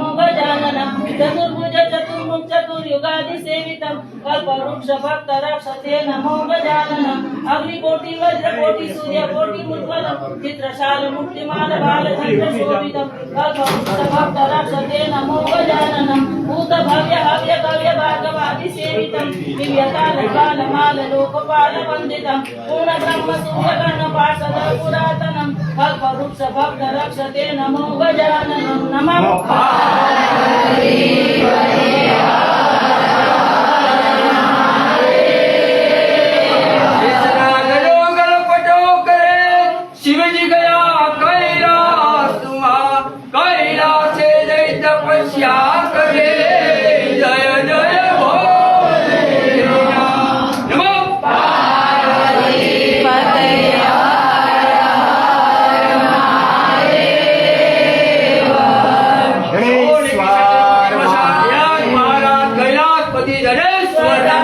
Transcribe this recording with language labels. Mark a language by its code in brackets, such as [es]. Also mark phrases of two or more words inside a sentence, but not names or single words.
[sa] गजाननम् चतुर्भुज चतुर्मुख चतुर्युगादि सेवितम् कल्पवृक्ष भक्त रक्षसे नमो गजाननम् अग्निकोटि वज्रकोटि सूर्यकोटि मुज्ज्वलम् चित्रशाल मुक्तिमाल बालचन्द्र शोभितम् कल्पवृक्ष भक्त रक्षसे नमो गजाननम् भूत भव्य हव्य कव्य भार्गवादि सेवितम् दिव्यकाल काल माल लोकपाल वन्दितम् पूर्ण ब्रह्म सूर्यगण पार्षद पुरातनम् कल्पवृक्ष भक्त रक्षते नमो गजाननम् नमः [hi] शिवजी गया कैलास कैलास से जय तपस्या करे जय जय भोले नमो महाराज कैलाशपति धनेश्वर